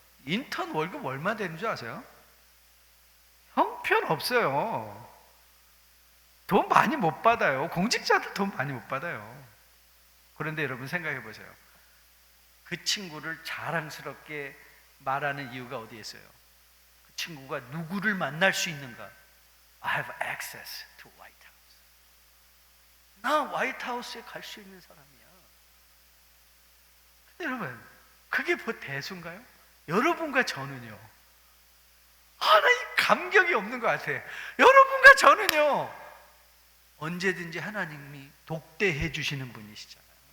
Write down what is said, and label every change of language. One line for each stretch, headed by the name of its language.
Korean: 인턴 월급 얼마 되는 줄 아세요? 형편없어요. 돈 많이 못 받아요. 공직자들 돈 많이 못 받아요. 그런데 여러분, 생각해 보세요. 그 친구를 자랑스럽게 말하는 이유가 어디에 있어요? 그 친구가 누구를 만날 수 있는가?
English: I have access to White House.
Korean: 나 화이트하우스에 갈 수 있는 사람이야. 근데 여러분, 그게 뭐 대수인가요? 여러분과 저는요, 하나 이 감격이 없는 것 같아요. 여러분과 저는요, 언제든지 하나님이 독대해 주시는 분이시잖아요.